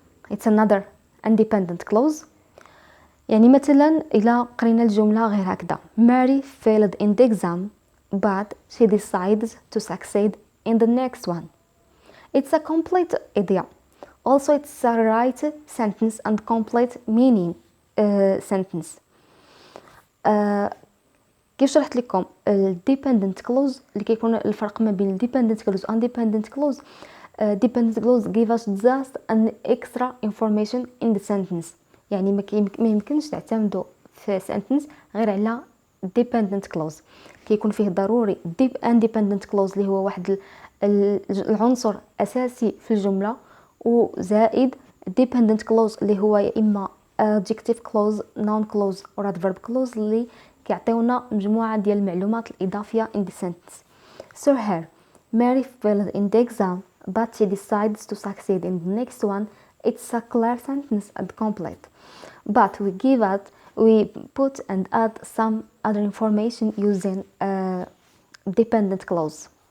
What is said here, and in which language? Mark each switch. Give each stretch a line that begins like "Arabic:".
English: It's another independent clause.
Arabic: يعني مثلا إلا قرينا الجملة غير هكذا
English: Mary failed in the exam but she decides to succeed in the next one. It's a complete idea. Also it's a right sentence and complete meaning sentence.
Arabic: كيف شرحت لكم dependent clause اللي كيكون الفرق ما بين dependent clause و independent clause.
English: Dependent clause give us just an extra information in the sentence.
Arabic: يعني ما يمكنش تعتمدوا في sentence غير على dependent clause. كيكون فيه ضروري independent clause اللي هو واحد العنصر أساسي في الجملة وزائد dependent clause اللي هو يا إما
English: adjective clause, noun clause or adverb clause
Arabic: اللي كيعطيونا مجموعة ديال المعلومات الإضافية
English: in the sentence. So here, Mary failed in the exam, but she decides to succeed in the next one. It's a clear sentence and complete. But we put and add some other information using dependent clause.